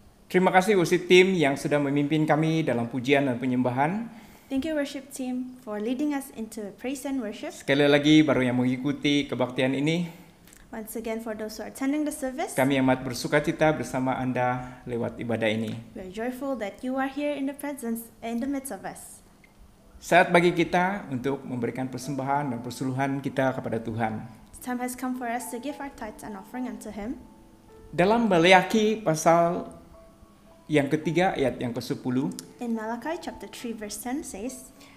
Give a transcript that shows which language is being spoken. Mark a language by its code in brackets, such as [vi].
[id] Terima kasih worship team yang sudah memimpin kami dalam pujian dan penyembahan. [en] Thank you, worship team, for leading us into praise and worship. [id] Sekali lagi baru yang mengikuti kebaktian ini, [en] Once again, for those who are attending the service, [id] kami amat bersukacita bersama Anda lewat ibadah ini. [en] we are joyful that you are here in the presence, in the midst of us. [id] Saat bagi kita untuk memberikan persembahan dan persuluhan kita kepada Tuhan. [en] Time has come for us to give our tithes and offering unto Him. [id] Dalam Maleakhi pasal yang ketiga ayat yang ke-10, [en] In Malachi chapter 3 verse 10 says,